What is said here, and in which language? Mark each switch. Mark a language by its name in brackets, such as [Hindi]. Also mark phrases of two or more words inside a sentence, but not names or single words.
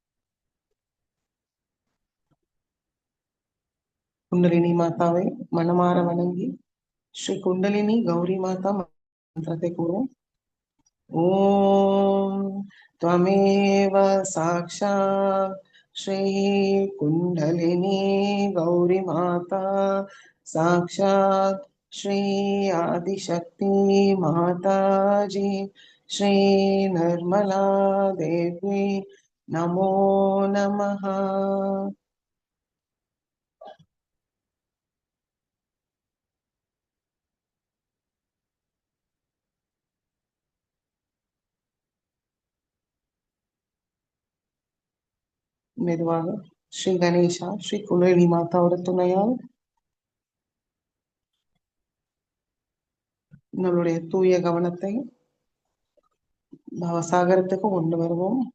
[Tamil] குண்டலினி மாதாவை மனமாற வணங்கி ஸ்ரீ குண்டலினி கௌரி மாதா மந்திரத்தை கூறுவோம். [Sanskrit] ஓம் त्वमेव साक्षात् श्री कुण्डलिनी गौरी माता साक्षात् श्री आदिशक्ति माताजी श्री निर्मला देवी नमो नमः. [Tamil] மெதுவாக ஸ்ரீ கணேஷா ஸ்ரீ குண்டலினி மாதாவோட துணையால் நம்மளுடைய தூய கவனத்தை பவசாகரத்துக்கு கொண்டு வருவோம்.